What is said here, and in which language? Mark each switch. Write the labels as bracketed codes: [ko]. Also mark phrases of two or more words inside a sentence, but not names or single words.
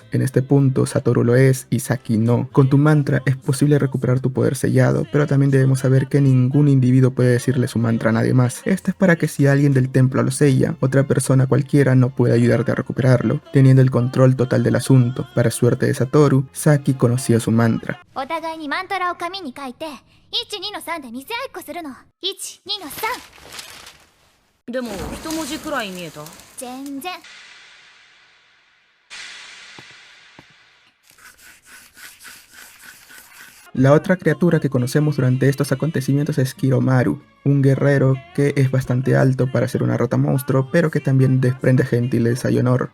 [es] En este punto, Satoru lo es y Saki no. Con tu mantra es posible recuperar tu poder sellado, pero también debemos saber que ningún individuo puede decirle su mantra a nadie más. Esto es para que si alguien del templo lo sella, otra persona cualquiera no puede ayudarte a recuperarlo, teniendo el control total del asunto. Para suerte de Satoru, Saki conocía su mantra. [ja] お互いにマントラを紙に書いて12の3で見せ合いっこするの。12の3。でも一文字くらい見えた。全然。 [es] La otra criatura que conocemos durante estos acontecimientos es Kiromaru, un guerrero que es bastante alto para ser una rata monstruo, pero que también desprende gentileza y honor.